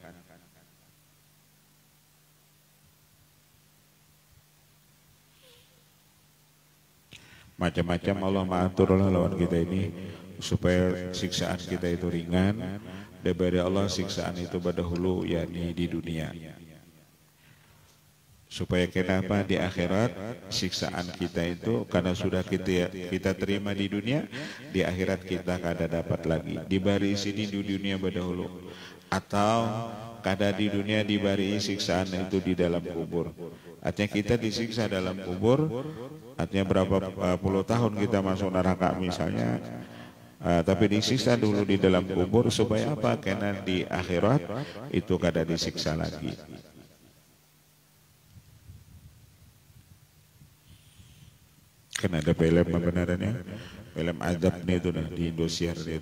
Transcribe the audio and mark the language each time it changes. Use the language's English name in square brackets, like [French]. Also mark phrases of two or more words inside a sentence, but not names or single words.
[Banjar] Macam-macam Allah mengatur lawan kita ini supaya siksaan kita itu ringan. Daripada Allah siksaan itu berdahulu yakni di dunia. Supaya kenapa di akhirat siksaan kita itu karena sudah kita terima di dunia, di akhirat kita kada dapat lagi. Dibari sini di dunia berdahulu, atau kada di dunia dibari siksaan itu di dalam kubur. Artinya kita disiksa dalam kubur, artinya berapa puluh tahun kita masuk neraka misalnya, tapi disiksa dulu di dalam kubur supaya apa? Karena di akhirat itu kada disiksa lagi. Kan ada film kebenarannya, film azab nih itu nah, di Indosiar itu.